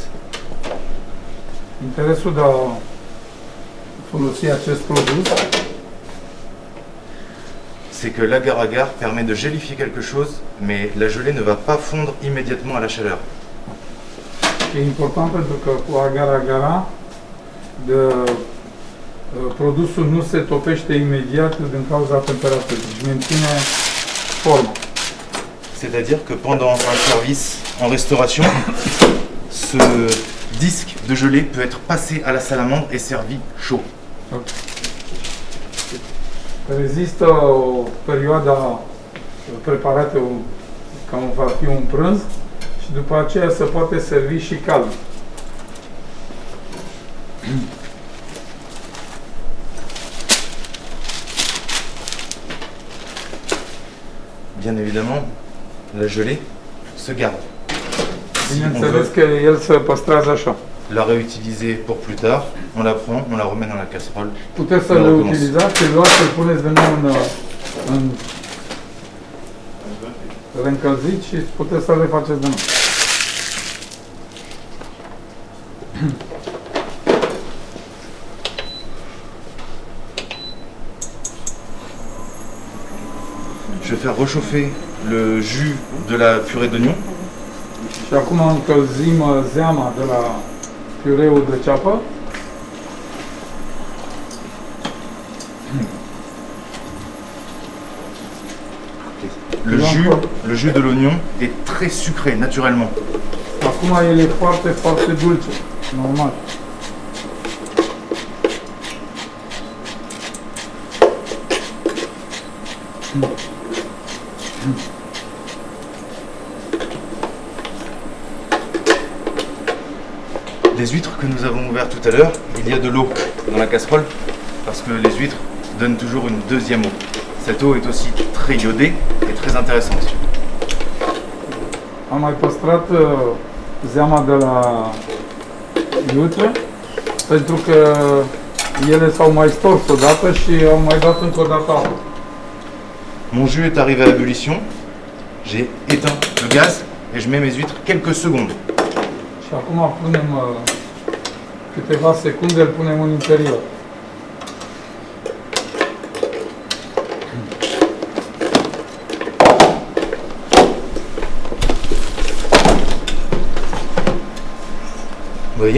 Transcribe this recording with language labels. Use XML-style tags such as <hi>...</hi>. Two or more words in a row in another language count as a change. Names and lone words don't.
<ro>Interesul de a folosi acest produs</ro> <fr>c'est que l'agar-agar permet de gélifier quelque chose, mais la gelée ne va pas fondre immédiatement à la chaleur.</fr> <ro>e important pentru că cu agar-agara produsul nu se topește imediat din cauza temperaturii, deci menține forma.</ro> <fr>C'est-à-dire que pendant un service en restauration, ce disque de gelée peut être passé à la salamandre et servi chaud.</fr> <ro>Rezistă o perioadă preparată ca va fi un prânz și după aceea se poate servi și cald.</ro> <fr>Bien évidemment, la gelée se garde. Si on</fr> <ro>Bineînțeles</ro> <fr>veut</fr> <ro>că el se păstrează așa.</ro> <fr>la réutiliser pour plus tard, on la prend, on la remet dans la casserole.</fr> <ro>Puteți să</ro> <fr>On le recommence.</fr> <ro>utilizați, îl luați, îl puneți din nou în reîncălzit și puteți să le faceți din nou.</ro> <fr>Je vais faire réchauffer le jus de la purée d'oignon.</fr> <ro>Și acum încălzim zeama de la piureul de ceapă.</ro> <fr>Le jus de l'oignon est très sucré naturellement.</fr> <ro>Acum el e foarte, foarte dulce, normal.</ro> <fr>Les huîtres que nous avons ouvertes tout à l'heure, il y a de l'eau dans la casserole parce que les huîtres donnent toujours une deuxième eau. Cette eau est aussi très iodée et très intéressante.</fr> <ro>Am mai păstrat zeama de la iute pentru că ele s-au mai stors odată și au mai dat încă o dată apă.</ro> <fr>Mon jus est arrivé à ébullition, j'ai éteint le gaz et je mets mes huîtres quelques secondes.</fr> <ro>Și acum punem câteva secunde, îl punem în interior.</ro> <fr>Vous voyez?</fr>